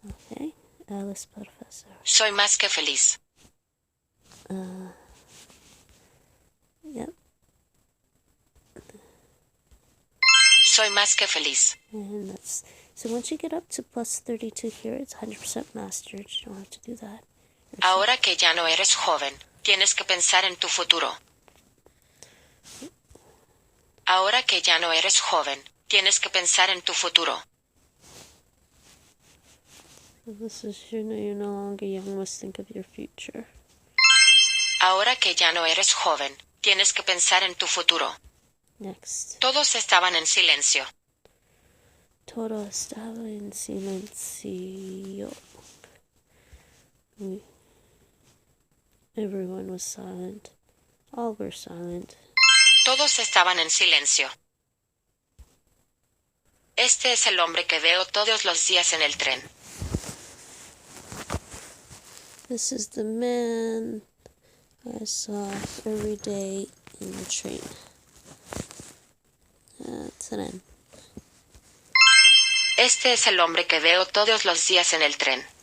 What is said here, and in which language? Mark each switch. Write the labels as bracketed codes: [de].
[es] Okay, él es profesor. Soy más que feliz. [en] Yep. [es] Soy más que feliz. [en] And that's so once you get up to plus 32 here, it's 100% mastered. You don't have to do that. [es] Ahora que ya no eres joven, tienes que pensar en tu futuro. Ahora que ya no eres joven, tienes que pensar en tu futuro. [en] So this is you're no longer young, must think of your future. [es] Ahora que ya no eres joven, tienes que pensar en tu futuro. [en] Next. [es] Todos estaban en silencio. Todo estaba en silencio. [en] Everyone was silent. All were silent. [es] Todos estaban en silencio. Este es el hombre que veo todos los días en el tren. [en] This is the man I saw every day in the train. [es] Tren. Este es el hombre que veo todos los días en el tren.